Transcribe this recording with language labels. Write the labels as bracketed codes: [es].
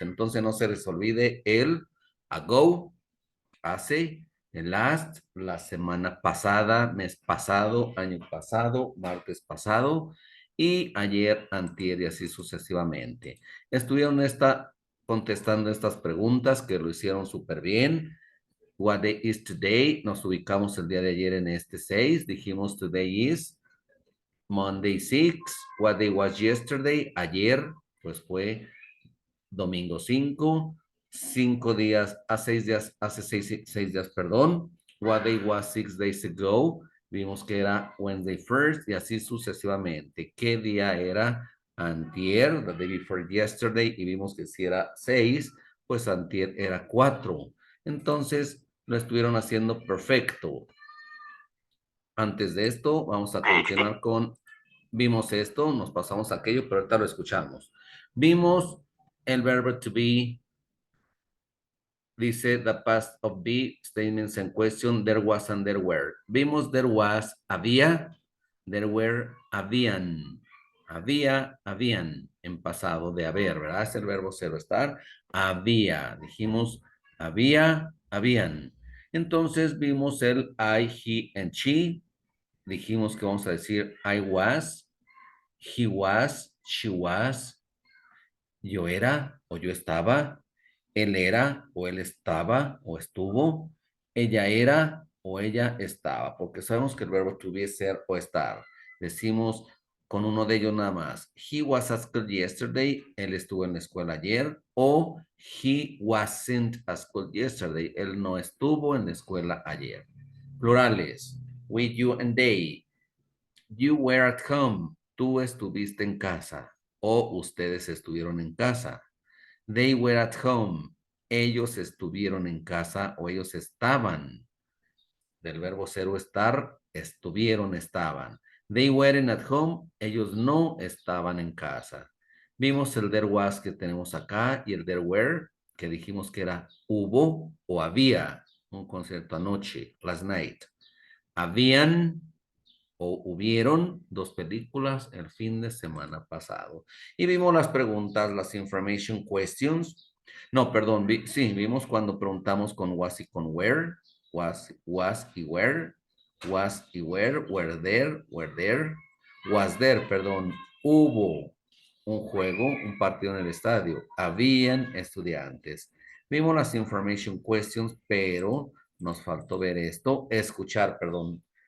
[es] Entonces no se les olvide el ago, hace, el last, la semana pasada, mes pasado, año pasado, martes pasado y ayer, antier y así sucesivamente. Estuvieron contestando estas preguntas que lo hicieron súper bien. [en] What day is today? [es] Nos ubicamos el día de ayer en este 6. Dijimos [en] today is Monday 6. What day was yesterday? [es] Ayer, pues fue domingo 5. 5 días, a 6 días, hace 6 días, perdón. [en] What day was 6 days ago? [es] Vimos que era Wednesday first y así sucesivamente. ¿Qué día era? Antier, [en] the day before yesterday, [es] y vimos que si era 6, pues antier era 4. Entonces, lo estuvieron haciendo perfecto. Antes de esto, vamos a continuar vimos esto, nos pasamos a aquello, pero ahorita lo escuchamos. Vimos el verbo to be. Dice [en] the past of be statements and question, there was and there were. [es] Vimos [en] there was, había, there were, habían. [es] Habían en pasado de haber, ¿verdad? Es el verbo cero estar. Había, dijimos, habían. Entonces vimos el [en] I, he and she. [es] Dijimos que vamos a decir [en] I was, He was, she was. [es] Yo era o yo estaba. Él era o él estaba o estuvo. Ella era o ella estaba. Porque sabemos que el verbo to be es ser o estar. Decimos con uno de ellos nada más. [en] He was at school yesterday. [es] Él estuvo en la escuela ayer. [en] O he wasn't at school yesterday. [es] Él no estuvo en la escuela ayer. [en] Plurales. With you and they. You were at home. [es] Tú estuviste en casa. O ustedes estuvieron en casa. [en] They were at home. [es] Ellos estuvieron en casa o ellos estaban. Del verbo ser o estar, estuvieron, estaban. [en] They weren't at home. [es] Ellos no estaban en casa. Vimos el there was que tenemos acá y el there were que dijimos que era hubo o había. Un concierto anoche, [en] last night. [es] Habían o hubieron dos películas el fin de semana pasado. Y vimos las preguntas, las information questions. No, perdón, sí, vimos cuando preguntamos con was y con where. Was y where. Was y were there, was there, perdón. Hubo un juego, un partido en el estadio. Habían estudiantes. Vimos las information questions, pero nos faltó ver esto, escuchar, perdón.